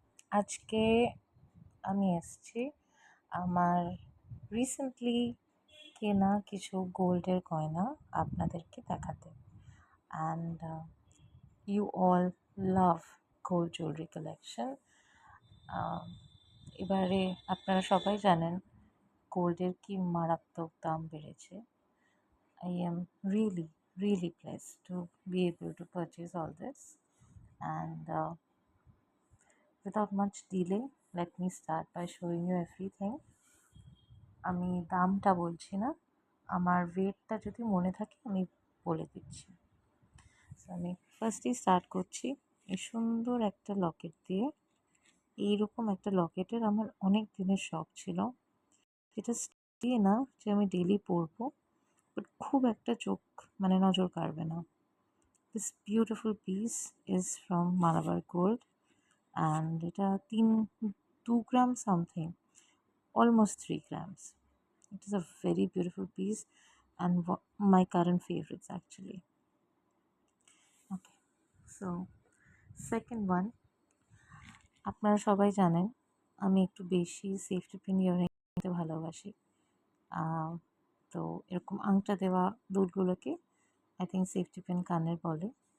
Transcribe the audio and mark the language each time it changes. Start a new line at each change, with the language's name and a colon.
Bangla: আজকে আমি এসেছি আমার রিসেন্টলি কেনা কিছু গোল্ডের গয়না আপনাদেরকে দেখাতে।
English: And you all love gold jewellery collection.
Bangla: এবারে আপনারা সবাই জানেন গোল্ডের কি মারাত্মক দাম বেড়েছে।
English: I am really blessed to be able to purchase all this. And without much delay, let me start by showing you everything.
Bangla: আমি দামটা বলছি না, আমার ওয়েটটা যদি মনে থাকে আমি বলে দিচ্ছি। সো আমি ফার্স্টেই স্টার্ট করছি এই সুন্দর একটা লকেট দিয়ে। এইরকম একটা লকেটের আমার অনেক দিনের শখ ছিল, যেটা দিয়ে না যে আমি ডেলি পরবো, বাট খুব একটা চোখ নজর কাড়বে না।
English: This beautiful piece is from Malabar Gold and এটা 2 gram something, almost 3 grams. It is a very beautiful piece and my current favorites actually. Okay, so second one,
Bangla: আপনারা সবাই জানেন আমি একটু বেশি সেফটি পিন ইয়ারিং নিতে ভালোবাসি। তো এরকম আংটা দেওয়া দুলগুলোকে
English: I think
Bangla: সেফটি পিন কানের বলে।